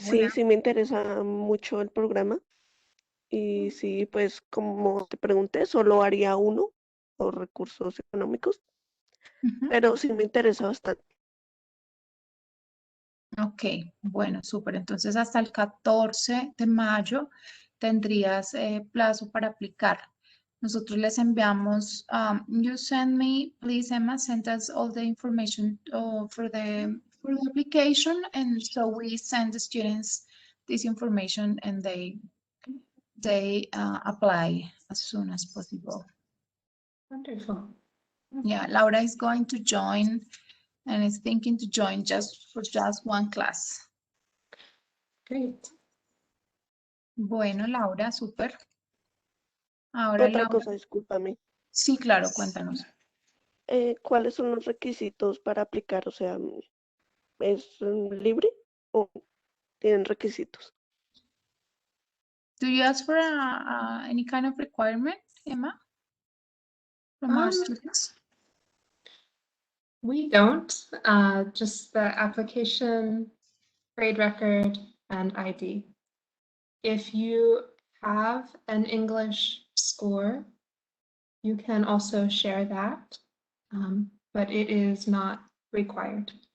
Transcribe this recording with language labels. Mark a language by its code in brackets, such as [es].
[es] Sí, sí me interesa mucho el programa y sí, pues como te pregunté, solo haría uno por recursos económicos, Ujú. pero sí me interesa bastante. Ok, bueno, súper. Entonces hasta el 14 de mayo tendrías plazo para aplicar. Nosotros les enviamos, [en] you send me, please Emma, send us all the information for the application, and so we send the students this information and they apply as soon as possible. Wonderful. Yeah, Laura is going to join and is thinking to join just one class. Great. [es] Bueno, Laura, súper. Ahora, Otra Laura, cosa, discúlpame, sí, claro, cuéntanos. ¿cuáles son los requisitos para aplicar? O sea, ¿es libre o tienen requisitos? [en] Do you ask for any kind of requirement, Emma, from our students? We don't, just the application, grade record, and ID. If you have an English score, you can also share that, but it is not required.